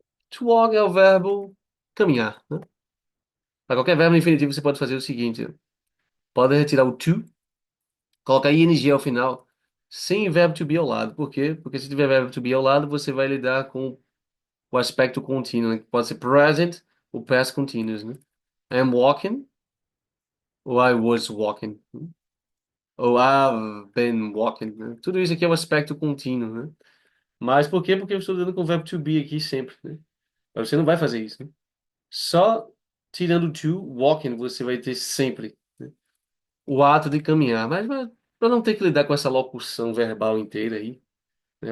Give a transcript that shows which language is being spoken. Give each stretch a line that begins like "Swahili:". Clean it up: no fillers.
Portuguese: To walk é o verbo caminhar, né? Para qualquer verbo no infinitivo, você pode fazer o seguinte: pode retirar o to, colocar ing ao final, sem verbo to be ao lado. Por quê? Porque se tiver verbo to be ao lado, você vai lidar com o aspecto contínuo, né? Que pode ser present ou past continuous, né?
English: I'm walking ou I was walking, né? Ou I've been walking, né?
Portuguese: Tudo isso aqui é um aspecto contínuo, né? Mas por quê? Porque eu estou lidando com o verbo to be aqui sempre, né? Mas você não vai fazer isso, né? Só tirando o to, walking, você vai ter sempre, né, o ato de caminhar. Mas para não ter que lidar com essa locução verbal inteira aí, né?